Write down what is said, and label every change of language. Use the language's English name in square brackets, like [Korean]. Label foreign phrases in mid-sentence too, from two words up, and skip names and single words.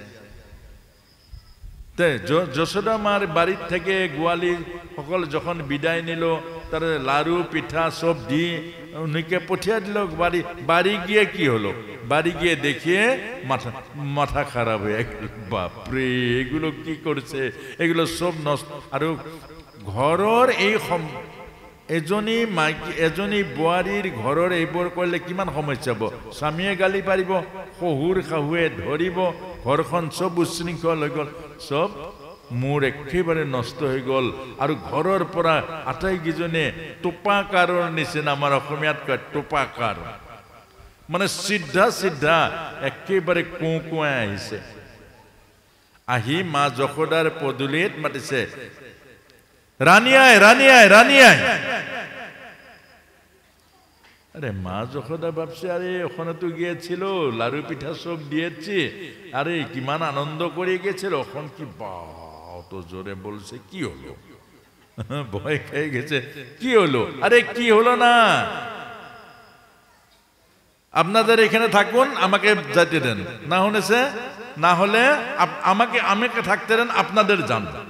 [Bangla] যশোদা মার বাড়ির থেকে গোয়ালি সকল যখন বিদায় নিল তার লাড়ু পিঠা সব দিয়ে উনিকে পঠিয়ে দিল বাড়ি গিয়ে কি হলো বাড়ি গিয়ে দেখিয়ে মাথা খারাপ হয়ে গেল বাপরে এগুলো কি করছে এগুলো সব নষ্ট আর [Assamese] ঘৰৰ এই এজনী বোৱাৰীৰ ঘৰৰ এইবোৰ কৰিলে কিমান সমস্যা হ'ব স্বামীয়ে গালি পাৰিব শহুৰ শাহুৱে ধৰিব ঘৰখন চব উশৃংখল হৈ গ'ল চব মোৰ একেবাৰে নষ্ট হৈ গ'ল আৰু ঘৰৰ পৰা আটাইকেইজনে টোপাকাৰৰ নিচিনা আমাৰ অসমীয়াত কয় টোপাকাৰ মানে চিধা একেবাৰে কোঁকোৱাই আহিছে আহি মা যশোদাৰ পদূলিত মাতিছে রানী আয় [Bangla] আরে মা যশোদা ভাবছে আরে ওখানে তো গিয়েছিল লাড়ু পিঠা সব দিয়েছি আরে কিমান আনন্দ করে গেছিল ওখান কি বা অত জোরে বলছে কি হলো ভয় খেয়ে গেছে কি হলো আরে কি হলো না আপনাদের এখানে থাকুন, আমাকে যেতে দেন, না হলেছে না হলে আমাকে আমাকে থাকতে দেন, আপনাদের যান।